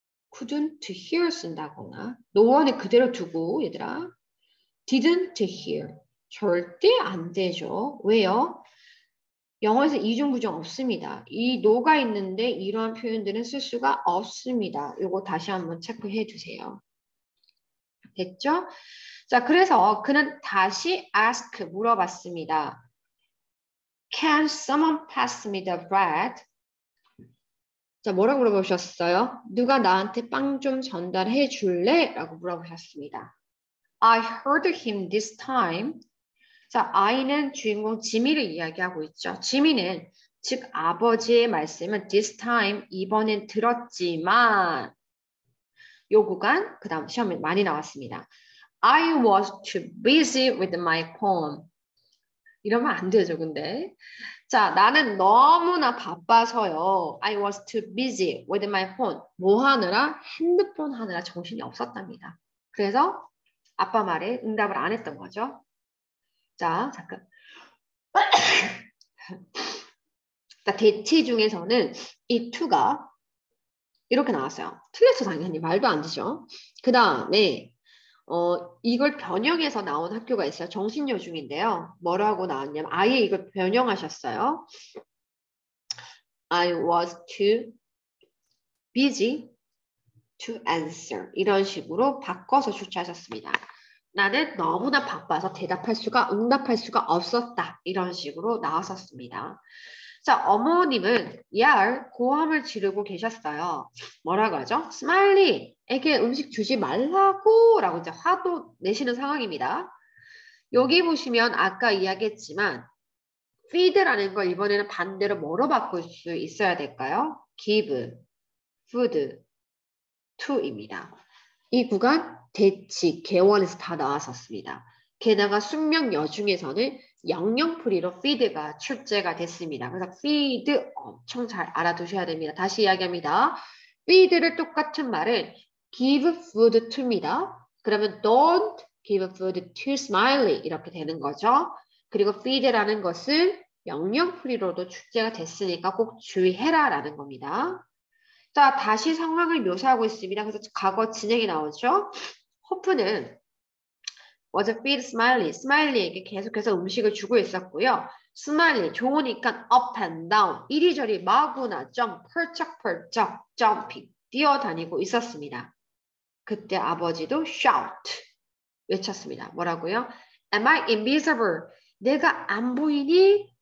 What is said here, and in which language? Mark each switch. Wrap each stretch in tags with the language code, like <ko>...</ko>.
<en>couldn't hear</en> <ko>쓴다거나 no one을 그대로 두고 얘들아</ko> <en>didn't hear</en> <ko>절대 안 되죠. 왜요? 영어에서 이중부정 없습니다. 이 no가 있는데 이러한 표현들은 쓸 수가 없습니다. 이거 다시 한번 체크해 주세요. 됐죠? 자, 그래서 그는 다시 ask 물어봤습니다.</ko> <en>Can someone pass me the bread?</en> <ko>자, 뭐라고 물어보셨어요? 누가 나한테 빵 좀 전달해 줄래? 라고 물어보셨습니다.</ko> <en>I heard him this time.</en> <ko>자, I는 주인공 지미를 이야기하고 있죠. 지미는 즉 아버지의 말씀은 this time 이번엔 들었지만 요 구간 그 다음 시험에 많이 나왔습니다.</ko> <en>I was too busy with my poem.</en> <ko>이러면 안 되죠, 근데. 자, 나는 너무나 바빠서요.</ko> <en>I was too busy with my phone.</en> <ko>뭐 하느라? 핸드폰 하느라 정신이 없었답니다. 그래서 아빠 말에 응답을 안 했던 거죠. 자, 잠깐. 대체 중에서는 이 to가 이렇게 나왔어요. 틀렸어, 당연히. 말도 안 되죠. 그 다음에 이걸 변형해서 나온 학교가 있어요. 정신여 중인데요. 뭐라고 나왔냐면 아예 이걸 변형하셨어요.</ko> <en>I was too busy to answer.</en> <ko>이런 식으로 바꿔서 출제하셨습니다. 나는 너무나 바빠서 응답할 수가 없었다. 이런 식으로 나왔었습니다. 자, 어머님은 고함을 지르고 계셨어요. 뭐라고 하죠? 스마일리에게 음식 주지 말라고 라고 이제 화도 내시는 상황입니다. 여기 보시면 아까 이야기했지만 feed라는 걸 이번에는 반대로 뭐로 바꿀 수 있어야 될까요? give, food, to입니다. 이 구간 대치, 개원에서 다 나왔었습니다. 게다가 숙명여 중에서는 영영풀이로 feed가 출제가 됐습니다. 그래서 feed 엄청 잘 알아두셔야 됩니다. 다시 이야기합니다. feed를 똑같은 말은 give food to입니다. 그러면</ko> <en>don't give food to Smiley</en> <ko>이렇게 되는 거죠. 그리고 feed라는 것은 영영풀이로도 출제가 됐으니까 꼭 주의해라라는 겁니다. 자, 다시 상황을 묘사하고 있습니다. 그래서 과거 진행이 나오죠.</ko> <en>호프는 was feed Smiley.</en> <ko>스마일리에게 계속해서 음식을 주고 있었고요. 스마일리 좋으니까 up and down 이리저리 마구나 펄쩍펄쩍 점핑 뛰어다니고 있었습니다. 그때 아버지도 shout 외쳤습니다. 뭐라고요?</ko> <en>Am I invisible?</en> <ko>내가 안 보이니?</ko>